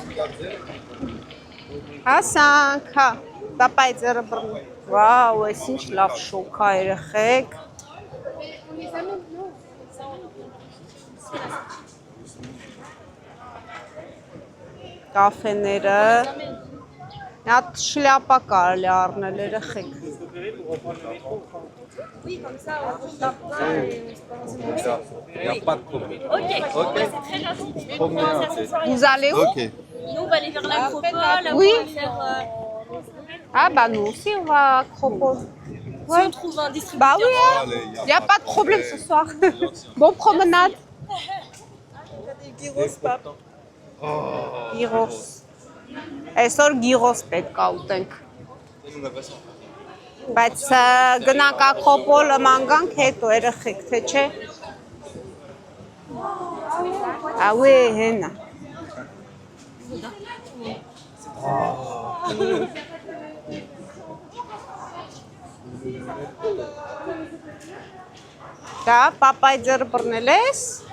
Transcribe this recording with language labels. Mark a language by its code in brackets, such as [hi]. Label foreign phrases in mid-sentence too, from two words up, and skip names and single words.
[hy] Հասանք, հա, պապայի ձեռը բռնել։ Վաու, ես ինչ լավ շոկ է երեխեք։ Կաֆեները։ Հատ շլյապա կարելի առնել երեխեք։ [fr] Oui, comme ça, on ne tape pas et Il n'y a pas de problème. Ok, c'est très gentil. Vous allez où? Ok. Nous, on va aller vers l'acropole. Oui. On va faire. Ah bah nous aussi on va à Acropole. Si on trouve un distributeur. Bah oui, hein. Allez, Il n'y a pas de problème ce soir. Bon promenade. Gyros. [hy] Այսօր գիրոս պետք է ուտենք։ Բայց գնանք Ակրոպոլը ման գանք հետո երեխեք, թե չէ։ Ահա հենա։ Դա պապայի ձեռը բռնել ես։